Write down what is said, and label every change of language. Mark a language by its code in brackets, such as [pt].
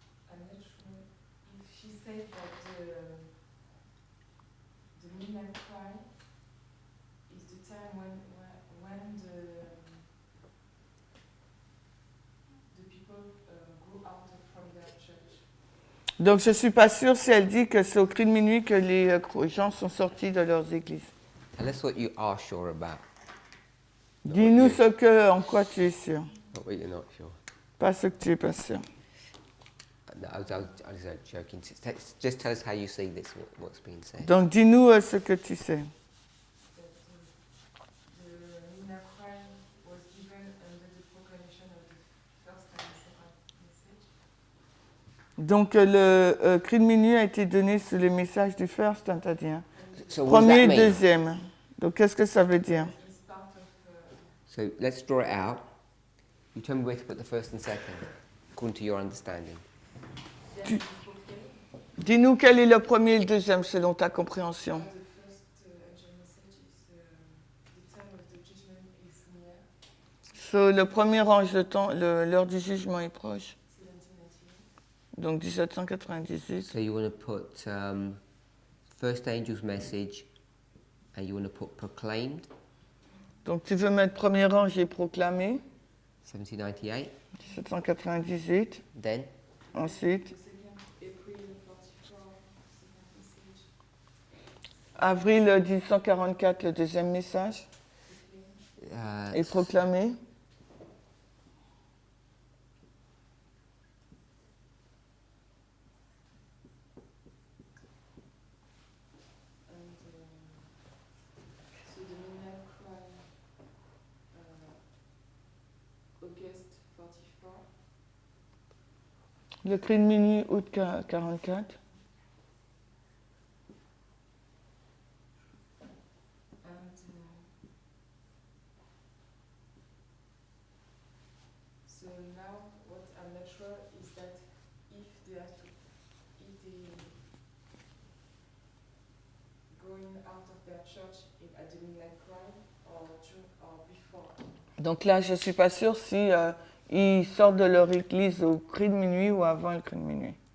[en] I'm not sure if she said that the midnight cry is the time when the people go out from their church. [fr] Donc je ne suis pas sûre si elle dit que c'est au cri de minuit que les gens sont sortis de leurs églises. [en] Tell us what you are sure about. [fr] Dis-nous en quoi tu es sûr. [en] Not what you're not sure. [fr] Pas ce que tu n'es pas sûr. [en] No, I was joking. Just tell us how you see this, what's being said. [fr] Donc dis-nous ce que tu sais. [en] That the midnight cry was given under the proclamation of the first and second message. [fr] Donc le cri de minuit a été donné sous le message du [en] first, [fr] t'as dit. Hein? [en] So what does [fr] Premier [en] that [fr] et [en] mean? [fr] deuxième. Donc qu'est-ce que ça veut dire? [en] It's part of So let's draw it out. You tell me where to put the first and second, according to your understanding. [fr] Dis-nous quel est le premier et le deuxième selon ta compréhension. [en] The first angel message is the time of the judgment is near, [fr] So, le premier ange, l'heure du jugement est proche. [en] 1798. [fr] Donc 1798. [en] So you want to put first angel's message, and you want to put proclaimed, [fr] Donc tu veux mettre premier ange et proclamé, [en] 1798. [fr] 1798. [en] Then [fr] Ensuite, [en] The second April 44, second message, [fr] avril 1844, le deuxième message [en] proclaim. [fr] est proclamé. [en] And so the midnight cry, August 44, [fr] Le cri de minuit, août 44. [en] and so now what I'm not sure is that if they have to, if they going out of their church at the midnight cry or before. [fr] Donc là, je ne suis pas sûre si ils sortent de leur église au cri de minuit ou avant le cri de minuit.